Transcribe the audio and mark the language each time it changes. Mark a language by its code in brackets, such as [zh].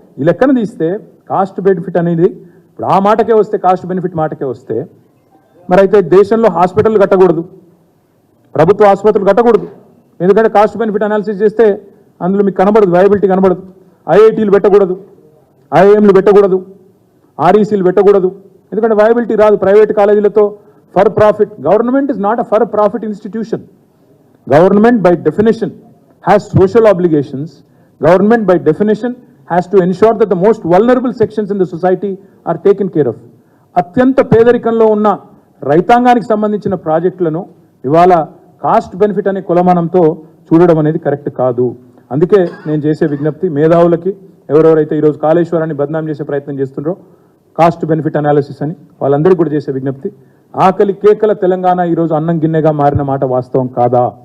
[te] ఈ లెక్కన తీస్తే కాస్ట్ బెనిఫిట్ అనేది, ఇప్పుడు ఆ మాటకే వస్తే, కాస్ట్ బెనిఫిట్ మాటకే వస్తే, మరి అయితే దేశంలో హాస్పిటల్ కట్టకూడదు, ప్రభుత్వ ఆసుపత్రులు కట్టకూడదు. ఎందుకంటే కాస్ట్ బెనిఫిట్ అనాలిసిస్ చేస్తే అందులో మీకు కనబడదు, వయబిలిటీ కనబడదు. ఐఐటీలు పెట్టకూడదు, ఐఐఎంలు పెట్టకూడదు, ఆర్ఈసీలు పెట్టకూడదు. ఎందుకంటే వయబిలిటీ రాదు. Private కాలేజీలతో [en] for profit. Government is not a for profit institution. Government by definition has social obligations. Government by definition has to ensure that the most vulnerable sections in the society are taken care of. [te] అత్యంత పేదరికంలో ఉన్న రైతాంగానికి సంబంధించిన ప్రాజెక్టులను ఇవాళ cost benefit అనే కులమానంతో చూడడం అనేది కరెక్ట్ కాదు. అందుకే నేను చేసే విజ్ఞప్తి మేధావులకి, ఎవరెవరైతే ఈరోజు కాళేశ్వరాన్ని బదనాం చేసే ప్రయత్నం చేస్తున్నారో కాస్ట్ బెనిఫిట్ అనాలిసిస్ అని వాళ్ళందరికీ కూడా చేసే విజ్ఞప్తి, ఆకలి కేకల తెలంగాణ ఈరోజు అన్నం గిన్నెగా మారిన మాట వాస్తవం కాదా?